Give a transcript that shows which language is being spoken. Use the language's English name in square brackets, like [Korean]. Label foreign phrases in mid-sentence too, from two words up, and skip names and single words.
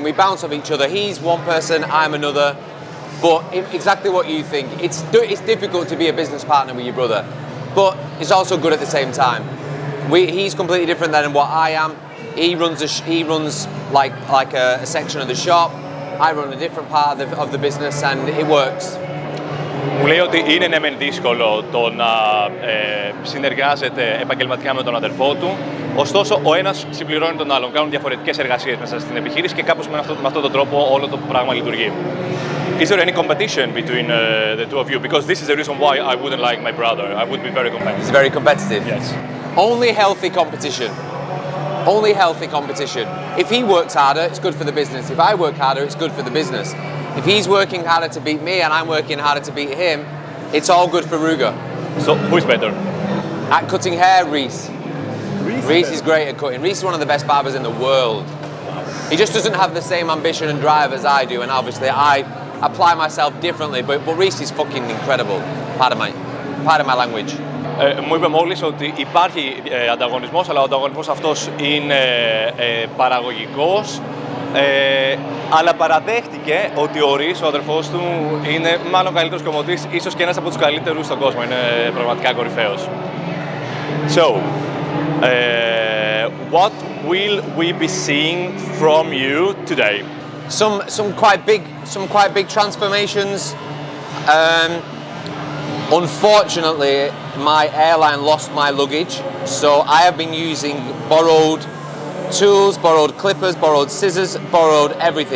[English] We bounce off each other. He's one person, I'm another. But exactly what you think. It's difficult to be a business partner with your brother, but it's also good at the same time. He's completely different than what I am. He runs like a section of the shop. I run a different part of the business, and it works. [Greek] Μου λέει ότι είναι ναι μεν δύσκολο το να συνεργάζεται επαγγελματικά με τον αδερφό του, ωστόσο ο ένας συμπληρώνει τον άλλον, κάνουν διαφορετικές εργασίες μέσα στην επιχείρηση και κάπως με αυτόν τον τρόπο όλο το πράγμα λειτουργεί. [English] Is there any competition between the two of you? Because this is the reason why I wouldn't like my brother. I would be very competitive. He's very competitive? Yes. Only healthy competition. Only healthy competition. If he works harder, it's good for the business. If I work harder, it's good for the business. If he's working harder to beat me and I'm working harder to beat him, it's all good for Ruger. So, who's better? At cutting hair, Reese. Reese is great at cutting. Reese is one of the best barbers in the world. He just doesn't have the same ambition and drive as I do, and obviously I apply myself differently, but Reese is fucking incredible. Pardon my language. [Greek] Μου είπε μόλις ότι υπάρχει ανταγωνισμός, αλλά ο ανταγωνισμός αυτός είναι παραγωγικός, αλλά παραδέχτηκε ότι ο Ρης, ο αδερφός του, είναι μάλλον καλύτερος κομμωτής, ίσως και ένας από τους καλύτερους στον κόσμο, είναι πραγματικά κορυφαίος. [English] So, what will we be seeing from you today? Some quite big transformations. Unfortunately, my airline lost my luggage, so I have been using borrowed tools, borrowed clippers, borrowed scissors, borrowed everything.